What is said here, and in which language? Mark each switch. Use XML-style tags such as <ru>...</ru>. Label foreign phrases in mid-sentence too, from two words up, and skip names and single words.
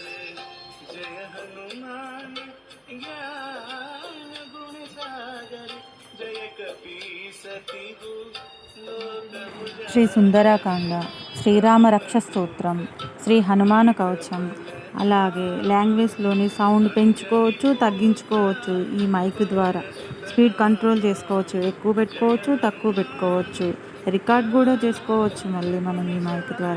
<awa>जय हनुमान ज्ञान गुण सागर जय कपीस तिहु लोक उजागर।</awa> <te>శ్రీ సుందరకాండ, శ్రీరామ రక్ష స్తోత్రం, శ్రీ హనుమాన కవచం. అలాగే లాంగ్వేజ్లోని సౌండ్ పెంచుకోవచ్చు, తగ్గించుకోవచ్చు. ఈ మైక్ ద్వారా స్పీడ్ కంట్రోల్ చేసుకోవచ్చు, ఎక్కువ పెట్టుకోవచ్చు, తక్కువ పెట్టుకోవచ్చు. రికార్డ్ కూడా చేసుకోవచ్చు మళ్ళీ మనం ఈ మైక్ ద్వారా.</te>